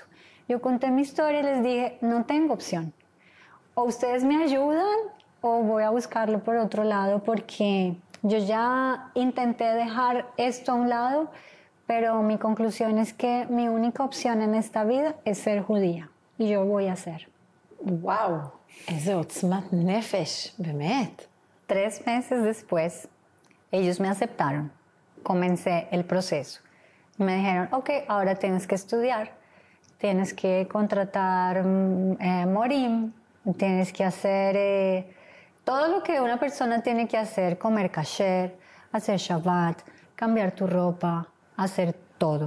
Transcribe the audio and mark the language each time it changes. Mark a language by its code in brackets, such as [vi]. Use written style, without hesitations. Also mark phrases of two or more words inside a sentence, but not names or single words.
[es] Yo conté mi historia y les dije, no tengo opción. O ustedes me ayudan o voy a buscarlo por otro lado porque yo ya intenté dejar esto a un lado, pero mi conclusión es que mi única opción en esta vida es ser judía y yo voy a ser. [he] וואו, איזה עוצמת נפש, באמת. [es] 3 meses después, ellos me aceptaron. Comencé el proceso. Me dijeron, ok, ahora tienes que estudiar. Tienes que contratar morim, tienes que hacer todo lo que una persona tiene que hacer, comer kasher, hacer Shabbat, cambiar tu ropa, hacer todo.